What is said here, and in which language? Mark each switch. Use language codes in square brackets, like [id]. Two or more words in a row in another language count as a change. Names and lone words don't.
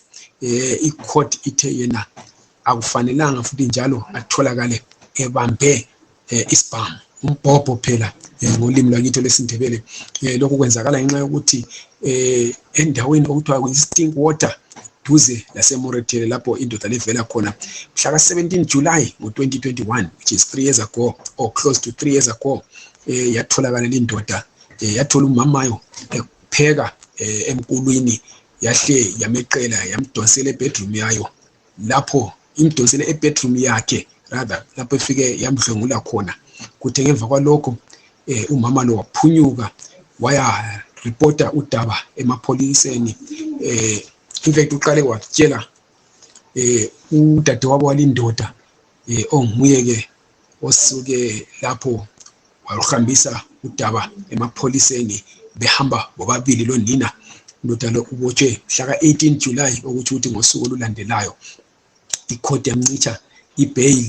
[nr] ICourt ithe yena akufanelanga futhi njalo atholakale ebambe isibhamu umbhobho phela ngolimi lwakithi lwesiNdebele. Lokho kwenzakala ngenxa yokuthi endaweni okuthiwa Stink Water duze laseMoretele lapho indoda levela khona mhla ka-17 July ngo-2021, [en] which is 3 years ago or close to 3 years ago. [nr] Yatholakala lindoda yathola umamayo epheka emkulwini, yahle yameqela yamdonsela ebedroom yayo, lapho imdonsele ebedroom yakhe rather lapho efike yamdlwengula khona. Kuthe ngemva kwalokho umama lo waphunyuka waya reporta udaba emapholiseni. [en] In fact [nr] uqale watshela udadewabo walindoda onguye ke osuke lapho wahambisa udaba emapholiseni behamba bobabili lo nina. Indoda lo ubotshwe mhla ka-18 July ukuthi ngosuku olulandelayo icourt yamncisha ibail.